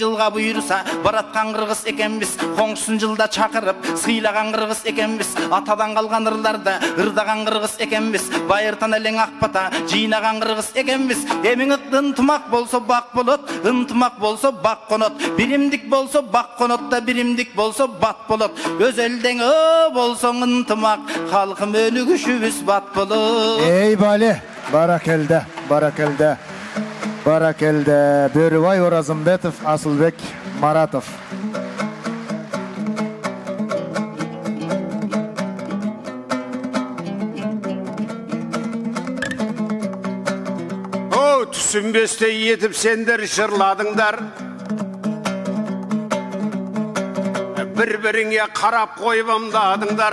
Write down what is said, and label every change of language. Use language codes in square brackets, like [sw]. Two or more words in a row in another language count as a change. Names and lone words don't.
[ky] жылга буйруса бараткан кыргыз экенбиз коңсун жылда чакырып сыйлаган кыргыз экенбиз атадан калган ырларды ырдаган кыргыз экенбиз байыртан элең ак бата жыйнаган кыргыз экенбиз эмиң ынтымак болсо бак болот ынтымак болсо бак конот биримдик болсо бак конот да биримдик болсо бат болот өз элдең болсоң ынтымак халкым өнүгүшүбүз бат болот. Ей бале, баракелде, баракелде, баракелде. Börübay Orazымбетов, Асылбек Маратов. [kk] Түсінбесте етіп сендер жырладыңдар, бір-біріңе қарап қойып ымдадыңдар.